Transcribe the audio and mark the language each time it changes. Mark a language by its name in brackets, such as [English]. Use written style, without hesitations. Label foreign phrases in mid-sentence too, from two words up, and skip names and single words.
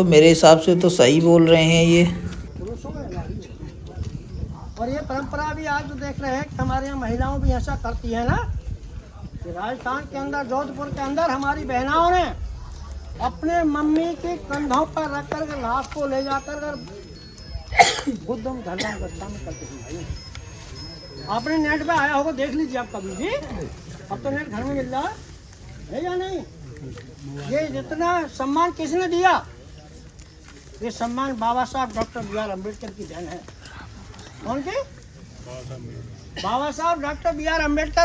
[Hindi] मेरे हिसाब से तो सही बोल रहे हैं ये। पुरुषों में नारी है। और ये परंपरा भी आज जो देख रहे हैं कि हमारे यहाँ महिलाओं भी ऐसा करती है ना, कि राजस्थान के अंदर, जोधपुर के अंदर हमारी बहनाओं ने अपने मम्मी के कंधों पर रख कर लाश को ले जाकर [Pali] बुद्धम धर्मम गच्छामि [Hindi] करते हैं। आपने नेट पे आया होगा, देख लीजिए आप कभी भी। अब तो नेट घर में मिल रहा है या नहीं? ये जितना सम्मान किसने दिया? ये सम्मान बाबा साहब डॉक्टर B.R. अम्बेडकर की देन है। कौन की? बाबा साहब डॉक्टर B.R. अम्बेडकर।